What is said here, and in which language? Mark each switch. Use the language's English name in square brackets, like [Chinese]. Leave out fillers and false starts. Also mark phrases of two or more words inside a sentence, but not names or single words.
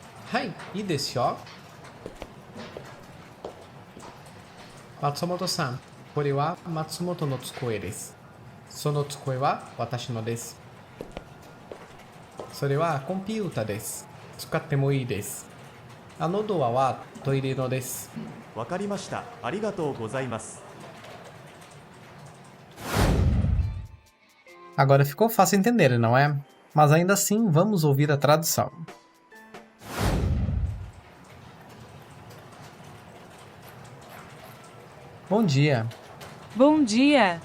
[Japanese] はい、いいですよ。Matsumoto-san, これは松本の机です。その机は私のです。それはコンピュータです。使ってもいいです。あのドアはトイレのです。わかりました。ありがとうございます。 [Portuguese] Agora ficou fácil entender, não é? Mas ainda assim, vamos ouvir a tradução. Bom dia. Bom dia!